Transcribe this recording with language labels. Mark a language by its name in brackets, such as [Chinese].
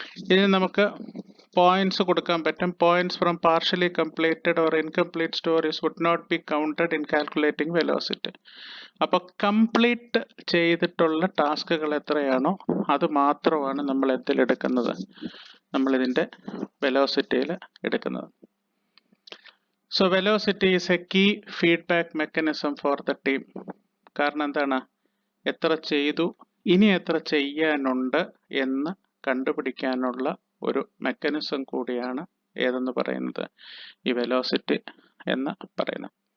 [Malayalam] ഇനി നമുക്ക് പോയിന്റ്സ് കൊടുക്കാൻ പറ്റും. [English] Points from partially completed or incomplete stories would not be counted in calculating velocity. [Malayalam] അപ്പോൾ കംപ്ലീറ്റ് ചെയ്തിട്ടുള്ള ടാസ്കുകൾ എത്രയാണോ അത് മാത്രമാണ് നമ്മൾ എന്തിലെടുക്കുന്നത്, നമ്മളിതിൻ്റെ വെലോസിറ്റിയിൽ എടുക്കുന്നത്. [English] So velocity is a key feedback mechanism for the team. [Malayalam] കാരണം എന്താണ്, എത്ര ചെയ്തു, ഇനി എത്ര ചെയ്യാനുണ്ട് എന്ന് കണ്ടുപിടിക്കാനുള്ള ഒരു മെക്കാനിസം കൂടിയാണ് ഏതെന്ന് പറയുന്നത്, ഈ വെലോസിറ്റി എന്ന് പറയുന്നത്.